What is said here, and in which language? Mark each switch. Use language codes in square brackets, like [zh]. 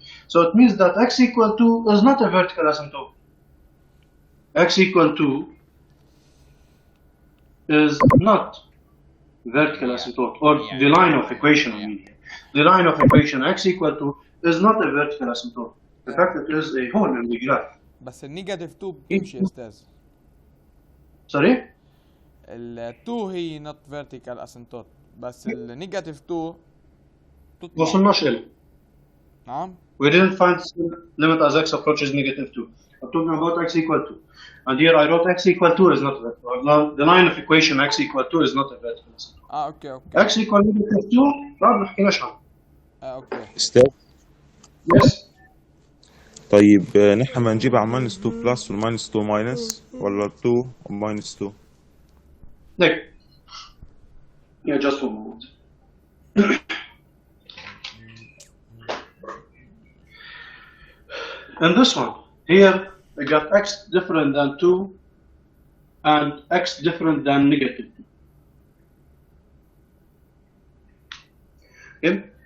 [en] So it means that x equal 2 is not a vertical asymptote. X equal 2 is not vertical asymptote, or the line of equation, I mean. The line of equation x equal 2 is not a vertical asymptote. In fact, it is a hole in the graph. [ar] بس النيجاتيف 2 بتمشي يا استاذ. [en] Sorry? [ar] ال 2 هي [en] not vertical asymptote، [ar] بس النيجاتيف 2 ما وصلناش إليه. نعم. [en] We didn't find limit as x approaches negative 2. I'm talking about x equal 2. And here I wrote x equal 2 is not vertical. The line of equation x equal 2 is not a vertical asymptote. [ar] اوكي. [en] x equal negative 2 [ar] ما بنحكيناش عنه. اوكي. استاذ. [en] Yes. [ar] طيب نحن ما نجيبها على minus 2 plus ولا minus 2 minus ولا 2 و minus 2. [en] Like, yeah, just one moment. And this one, here I got x different than 2 and x different than negative 2. Okay?